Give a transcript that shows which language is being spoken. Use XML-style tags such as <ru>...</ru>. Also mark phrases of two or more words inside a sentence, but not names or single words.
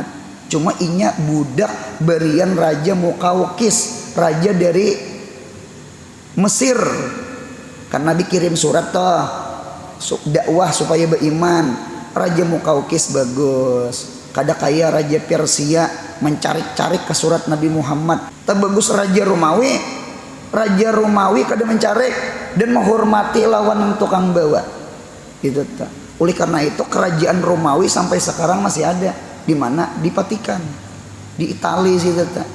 <bjn>Cuma inya budak berian Raja Muqawqis, raja dari Mesir. Karena dikirim surat toh dakwah supaya beriman. Raja Muqawqis bagus. Kada kaya Raja Persia mencari-cari ke surat Nabi Muhammad. Bagus Raja Romawi. Raja Romawi kada mencari dan menghormati lawan yang tukang bawa. Itu tak.</bjn> <id>Oleh karena itu kerajaan Romawi sampai sekarang masih ada. Di mana? Di Vatikan. Di Italia situ tak.</id>